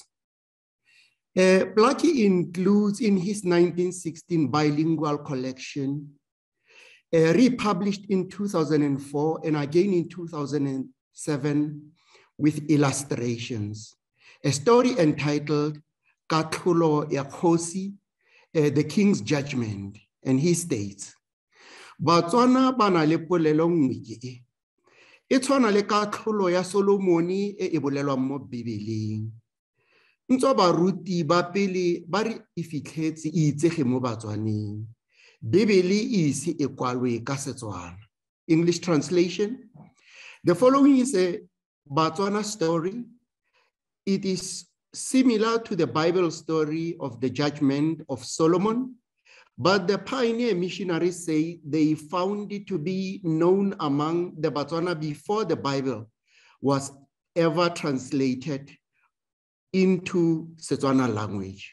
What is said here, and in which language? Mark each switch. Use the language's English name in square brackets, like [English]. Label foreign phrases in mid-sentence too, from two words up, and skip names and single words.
[English] Plaatje includes in his 1916 bilingual collection, republished in 2004 and again in 2007 with illustrations, a story entitled Katlolo ya Kgosi, the King's Judgment, and he states, [Tswana] Batswana bana le polelo nngwe e. E tshwana le katlholo ya Solomoni e e bolelwang mo Bibeleng. Ntse baruti ba pele ba re e fitlhetse e itsege mo Batswaneng. Bibele ise e kwalwe ka Setswana. [English] English translation. The following is a Batswana story. It is similar to the Bible story of the judgment of Solomon, but the pioneer missionaries say they found it to be known among the Batswana before the Bible was ever translated into Setswana language.